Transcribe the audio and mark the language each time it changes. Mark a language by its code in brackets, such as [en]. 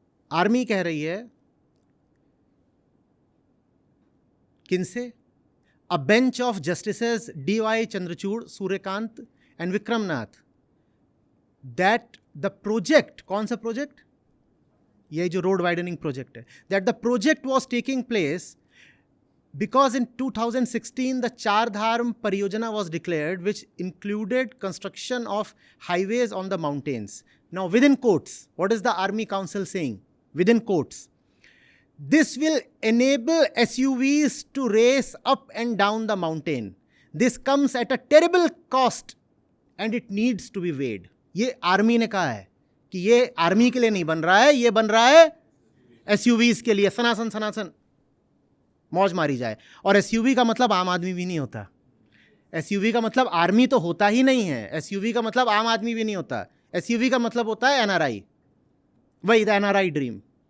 [hi] Army कह रही है किनसे? [en] a bench of justices DY Chandrachud, Suryakant and Vikramnath, that the project, [hi] कौन सा प्रोजेक्ट? ये जो रोड वाइडनिंग प्रोजेक्ट है, [en] That the project was taking place because in 2016 the Char Dham Pariyojana was declared, which included construction of highways on the mountains. Now within quotes, what is the Army Council saying? Within quotes, this will enable SUVs to race up and down the mountain. This comes at a terrible cost and it needs to be weighed. [hi] ये army ने कहा है कि ये army के लिए नहीं बन रहा है, ये बन रहा है एसयूवीज के लिए सनासन सनासन मौज मारी जाए। और एसयूवी का मतलब आम आदमी भी नहीं होता, एसयूवी का मतलब आर्मी तो होता ही नहीं है, एसयूवी का मतलब आम आदमी भी नहीं होता, एसयूवी का मतलब होता है एनआरआई, वही द एनआरआई ड्रीम।